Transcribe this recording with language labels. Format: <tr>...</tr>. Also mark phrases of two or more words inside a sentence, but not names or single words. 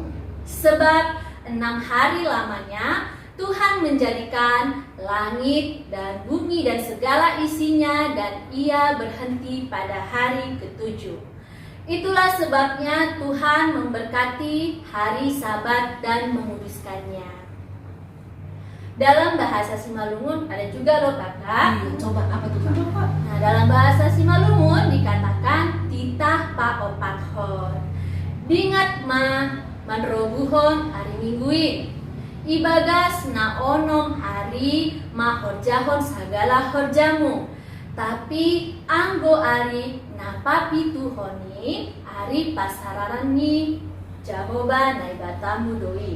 <id>Sebab 6 hari lamanya Tuhan menjadikan langit dan bumi dan segala isinya, dan Ia berhenti pada hari ketujuh. Itulah sebabnya Tuhan memberkati hari Sabat dan menguduskannya. Dalam bahasa Simalungun ada juga loh kakak. Coba apa tuh Kak? Nah, dalam bahasa Simalungun dikatakan</id> <bts>titah paopathon. Dingat manrobuhon hari mingguin. Ibagas na onom hari mahorjahon sagala horjamu. Tapi anggo ari napapi tuhoni ari pasararani Jahoba naibatamu doi.</bts>